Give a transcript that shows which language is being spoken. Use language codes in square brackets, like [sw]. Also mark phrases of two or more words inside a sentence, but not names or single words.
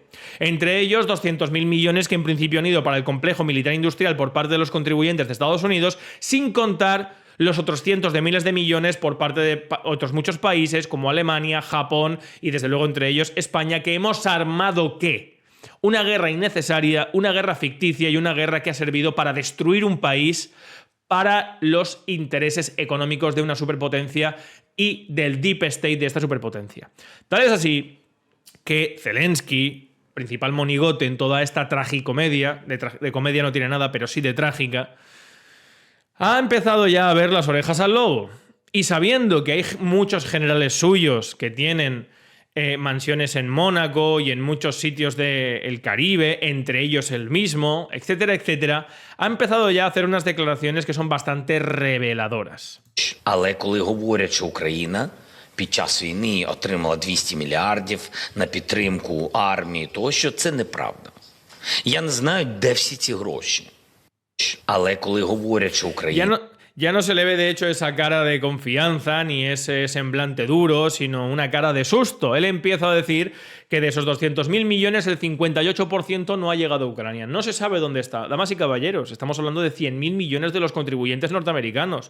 [es] Entre ellos 200.000 millones que en principio han ido para el complejo militar industrial por parte de los contribuyentes de Estados Unidos, sin contar los otros cientos de miles de millones por parte de otros muchos países como Alemania, Japón y desde luego entre ellos España, que hemos armado ¿qué? Una guerra innecesaria, una guerra ficticia y una guerra que ha servido para destruir un país para los intereses económicos de una superpotencia y del [en] deep state [es] de esta superpotencia. Tal es así que Zelensky, principal monigote en toda esta tragicomedia, de comedia no tiene nada, pero sí de trágica, ha empezado ya a ver las orejas al lobo. Y sabiendo que hay muchos generales suyos que tienen mansiones en Mónaco y en muchos sitios del Caribe, entre ellos el mismo, etcétera, etcétera, ha empezado ya a hacer unas declaraciones que son bastante reveladoras. [uk] Але коли говорять, що Україна під час війни отримала 200 мільярдів на підтримку армії, тощо, це неправда. Я не знаю, де всі ці гроші. Але коли говорять, що Україна... [es] Ya no se le ve, de hecho, esa cara de confianza ni ese semblante duro, sino una cara de susto. Él empieza a decir que de esos 200.000 millones, el 58% no ha llegado a Ucrania. No se sabe dónde está. Damas y caballeros, estamos hablando de 100.000 millones de los contribuyentes norteamericanos.